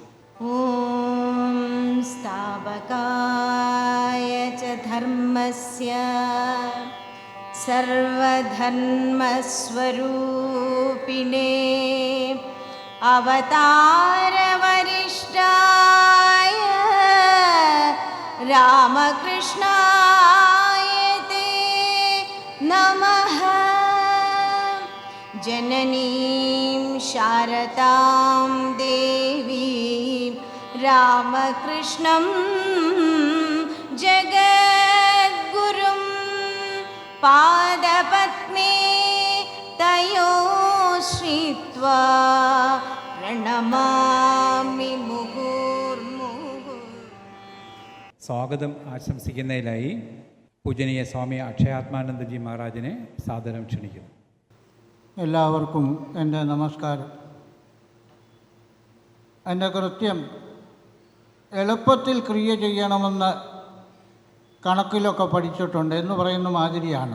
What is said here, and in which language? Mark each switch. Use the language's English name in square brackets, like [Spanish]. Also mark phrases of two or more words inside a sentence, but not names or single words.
[Sanskrit] ഓം സ്ഥാപകായ ച ധർമ്മസ്യ സർവധർമ്മസ്വരൂപിണേ അവതാരവരിഷ്ഠായ രാമകൃഷ്ണായ തേ നമഃ. जननीं शारदां देवीं रामकृष्णं जगद्गुरुं पादपद्मे तयो श्रित्वा प्रणमामि मुहुर्मुहुः. [Malayalam] സ്വാഗതം ആശംസിക്കുന്നതിനായി പൂജനീയ സ്വാമി അക്ഷയാത്മാനന്ദജി മഹാരാജിനെ സാദരം ക്ഷണിക്കുന്നു. എല്ലാവർക്കും എൻ്റെ നമസ്കാരം. എൻ്റെ കൃത്യം എളുപ്പത്തിൽ ക്രിയ ചെയ്യണമെന്ന് കണക്കിലൊക്കെ പഠിച്ചിട്ടുണ്ട് എന്ന് പറയുന്ന മാതിരിയാണ്.